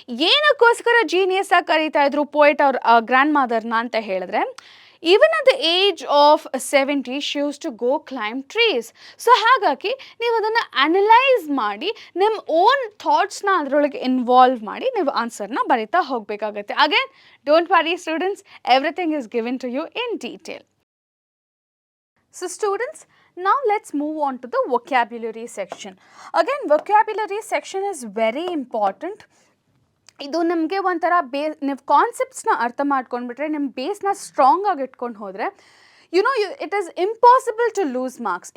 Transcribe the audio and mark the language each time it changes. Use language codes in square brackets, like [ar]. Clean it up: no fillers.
[kn] ಏನಕ್ಕೋಸ್ಕರ genius ಆಗಿ ಕರೀತಾ ಇದ್ರು ಪೋಯಟ್ ಅವ್ರ ಗ್ರ್ಯಾಂಡ್ ಮದರ್ನ ಅಂತ ಹೇಳಿದ್ರೆ, [en] even at the age of 70 she used to go climb trees. [kn] So ಹಾಗಾಗಿ ನೀವು ಅದನ್ನು ಅನಲೈಸ್ ಮಾಡಿ ನಿಮ್ಮ ಓನ್ ಥಾಟ್ಸ್ನ ಅದರೊಳಗೆ ಇನ್ವಾಲ್ವ್ ಮಾಡಿ ನೀವು ಆನ್ಸರ್ನ ಬರೀತಾ ಹೋಗಬೇಕಾಗತ್ತೆ. [en] Again don't worry students, everything is given to you in detail. So students, now let's move on to the vocabulary section. Again, vocabulary section is very important. [kn] ಇದು ನಮಗೆ ಒಂಥರ ನೀವು ಕಾನ್ಸೆಪ್ಟ್ಸ್ನ ಅರ್ಥ ಮಾಡ್ಕೊಂಡ್ಬಿಟ್ರೆ, ನಿಮ್ಮ ಬೇಸ್ನ ಸ್ಟ್ರಾಂಗ್ ಆಗಿ ಇಟ್ಕೊಂಡು ಹೋದರೆ [en] It is impossible to lose marks.